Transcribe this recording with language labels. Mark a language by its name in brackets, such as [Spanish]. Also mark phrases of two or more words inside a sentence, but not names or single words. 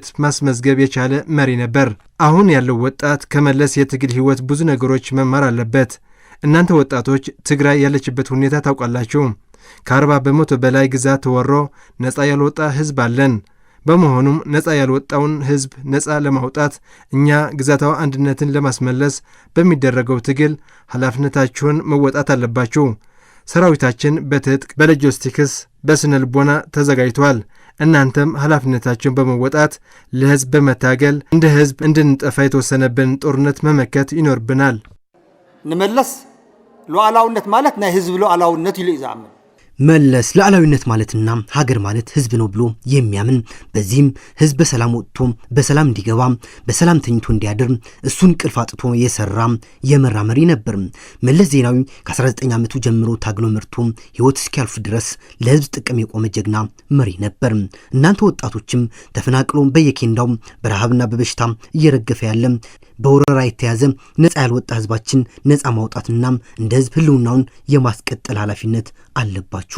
[Amharic] ማስመዝገብ የቻለ መሪ ነበር። አሁን ያለው ወጣት ከመለስ የትግል ህይወት ብዙ ነገሮች መማር አለበት። እናንተ ወጣቶች ትግራይ ያለችበት ሁኔታ ታውቃላችሁ። ከ40 በመቶ በላይ ግዛት ተወሮ ነፃ ያልወጣ ህዝብ አለን። በመሆኑም ነፃ ያልወጣውን ህዝብ ነፃ ለማውጣት እኛ ግዛታዊ አንድነትን ለማስመለስ በሚደረገው ትግል ኃላፊነታችሁን መወጣት አለባችሁ። ሰራዊታችን በትጥቅ፣ በሎጂስቲክስ፣ በስነ ልቦና ተዘጋጅቷል። እናንተም ኃላፊነታችሁን በመወጣት ለህዝብ በመታገል እንደ ህዝብ እንድንጠፋ የተወሰነብን ጦርነት መመከት ይኖርብናል። [Tigrinya] ንመለስ ሉዓላውነት ማለት ናይ ህዝብ ሉዓላውነት ይሉ ይዛም [Amharic] መለስ ሉዓላዊነት ማለትና ሀገር ማለት ህዝብ ነው ብሎ የሚያምን በዚህም ህዝብ በሰላም ወጥቶ በሰላም እንዲገባ በሰላም ተኝቶ እንዲያድር እሱን ቅልፍ አጥቶ የሰራ የመራ መሪ ነበር። መለስ ዜናዊ ከ19 ዓመቱ ጀምሮ ታግሎ መርቶ ህይወት እስኪያልፍ ድረስ ለህዝብ ጥቅም የቆመ ጀግና መሪ ነበር። እናንተ ወጣቶችም ተፈናቅሎ በየኬንዳው በረሃብና በበሽታ እየረገፈ ያለ በወረራ የተያዘ ነፃ ያልወጣ ህዝባችን ነፃ ማውጣትና እንደ ህዝብ ህልውናውን የማስቀጠል ኃላፊነት አለባችሁ።